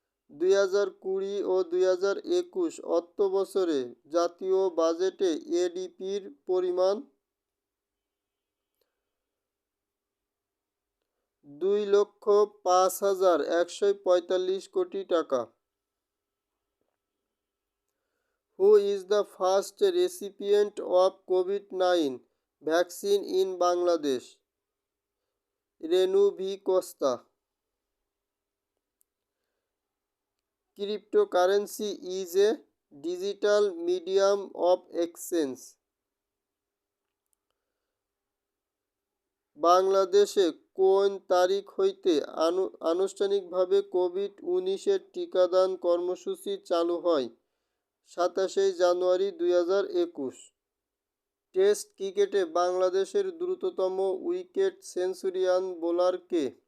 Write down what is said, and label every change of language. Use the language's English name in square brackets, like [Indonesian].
[Bangla] 2020 ও 2021 অর্থবছরে জাতীয় বাজেটে এডিপির পরিমাণ 2,05,145 কোটি টাকা। [English] Who is the first recipient of COVID-19 vaccine in Bangladesh? [Bangla] Renu V Costa. [English] Cryptocurrency is a digital medium of exchange. [Bangla] বাংলাদেশে কোন তারিখ হইতে আনুষ্ঠানিকভাবে কোভিড-19 টিকাদান কর্মসূচি চালু হয়? 27 জানুয়ারি 2021। টেস্ট ক্রিকেটে বাংলাদেশের দ্রুততম উইকেট সেঞ্চুরিয়ান বোলার কে?